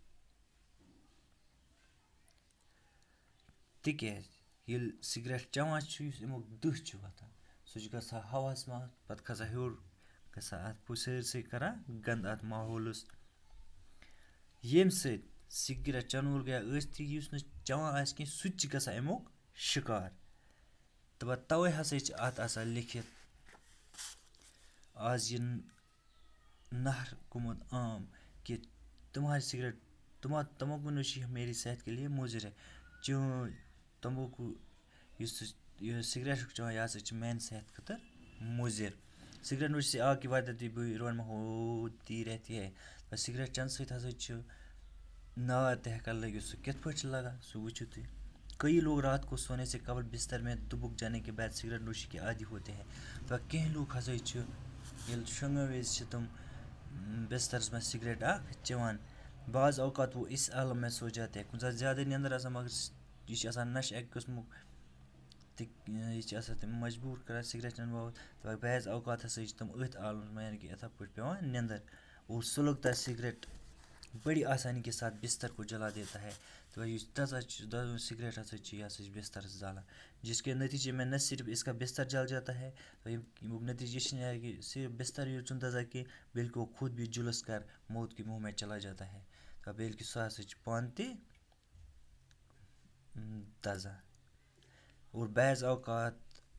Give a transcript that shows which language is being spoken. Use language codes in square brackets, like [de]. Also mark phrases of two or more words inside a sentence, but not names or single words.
[ks] تِکیازِ ییٚلہِ سگریٹ چٮ۪وان چھُ یُس اَمیُک دٕہ چھُ وۄتھان سُہ چھُ گژھان ہواہَس منٛز پَتہٕ کھسان ہیوٚر گژھان اَتھ سٲرسٕے کَران گنٛدٕ اَتھ ماحولَس ییٚمہِ سۭتۍ سگریٹ چٮ۪ن وول یا ٲسۍتٕے یُس نہٕ چٮ۪وان آسہِ کینٛہہ سُہ تہِ چھِ گژھان اَمیُک شِکار. تہٕ پَتہٕ تَوَے ہسا چھِ اَتھ آسان لیکھِتھ آز یہِ نعرٕ گوٚمُت عام کہِ [ur] تمہاری سگریٹ تمباکو نوشی میری صحت کے لیے مضر ہے. [ks] تمباکو یُس یہِ سگریٹ چھُکھ چٮ۪وان یہِ ہسا چھِ میٛانہِ صحت خٲطرٕ مُضر. [ur] سگریٹ نوشی سے آگ کی وارداتی بری روز میں ہوتی رہتی ہے. [ks] سگریٹ چٮ۪نہٕ سۭتۍ ہسا چھُ نار تہِ ہٮ۪کان لٔگِتھ. سُہ کِتھ پٲٹھۍ چھُ لگان سُہ وٕچھِو تُہۍ. [ur] کئی لوگ رات کو سونے سے قبل بستر میں دبک جانے کے بعد سگریٹ نوشی کے عادی ہوتے ہیں. [ks] تو کینٛہہ لوٗکھ ہسا چھِ ییٚلہِ شۄنٛگن وِزِ چھِ تِم بسترس منٛز سگریٹ اکھ چٮ۪وان. [ur] بعض اوقات وہ اس عالم میں سو جاتے ہیں. [ks] کُنہِ ساتہٕ زیادٕ نیٚنٛدٕر آسان مگر یہِ چھِ آسان نشہٕ اَکہِ قٕسمُک تہٕ یہِ چھِ آسان تِم مجبوٗر کران سگریٹ چٮ۪نہٕ باپتھ. تہٕ بعض اوقات ہسا چھِ تِم أتھۍ عالمس منٛز یعنی کہ یِتھَے پٲٹھۍ پیٚوان نیٚنٛدٕر اور سُہ [ur] لگتا سگریٹ بڑی آسانی کے ساتھ بستر کو جلا دیتا ہے. [ks] تو یُس دزان سگریٹ ہسا چھِ یہِ ہسا چھِ بسترس زالان [ur] جس کے نتیجے میں نہ صرف اس کا بستر جل جاتا ہے [ks] تو ییٚمیُک نتیجہ یہ چھِنہٕ کہ صرف بستر یوت چھُنہٕ دزان کینٛہہ [ur] بلکہ وہ خود بھی جلس کر موت کے منہ میں چلا جاتا ہے. [ks] تو بلکہ سُہ ہسا چھِ پانہٕ تہِ دزان. [ur] اور بعض اوقات